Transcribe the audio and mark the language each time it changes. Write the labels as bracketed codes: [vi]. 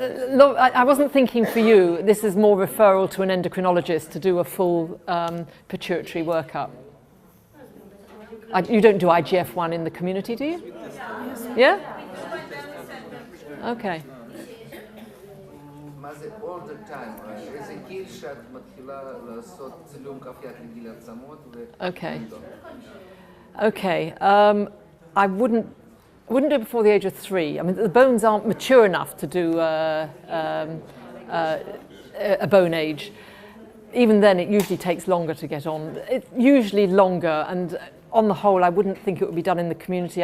[en] No, I wasn't thinking for you. This is more referral to an endocrinologist to do a full pituitary workup. You don't do IGF-1 in the community, do you? Yeah? Okay. [he] מה זה [en] all the time? [he] איזה גיל שאת מתחילה לעשות צילום כף יד לגיל העצמות? [en] Okay. Okay. I wouldn't do it before the age of 3. I mean, the bones aren't mature enough to do a bone age. Even then, it usually takes longer to get on. It's usually longer, and on the whole, I wouldn't think it would be done in the community.